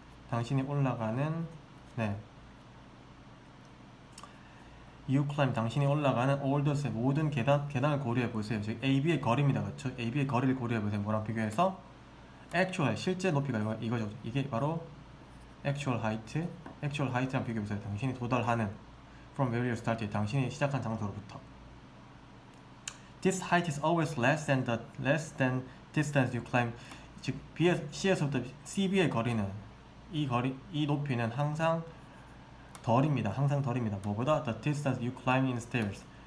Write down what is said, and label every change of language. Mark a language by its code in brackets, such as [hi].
[ko] 당신이 올라가는 [en] You climb [ko] 당신이 올라가는 [en] all the stairs [ko] 모든 계단을 고려해 보세요. 즉 AB의 거리입니다, 그렇죠? AB의 거리를 고려해 보세요. 뭐랑 비교해서? actual 실제 높이가 이거죠. 이게 바로 [en] actual height [ko] 랑 비교해 보세요. 당신이 도달하는 [en] from where you started [ko] 당신이 시작한 장소로부터. [en] This height is always less than distance you climb. [ko] 즉 C에서부터 CB의 거리는 이 높이는 항상 덜입니다. 뭐보다? [en] The distance you climb in stairs.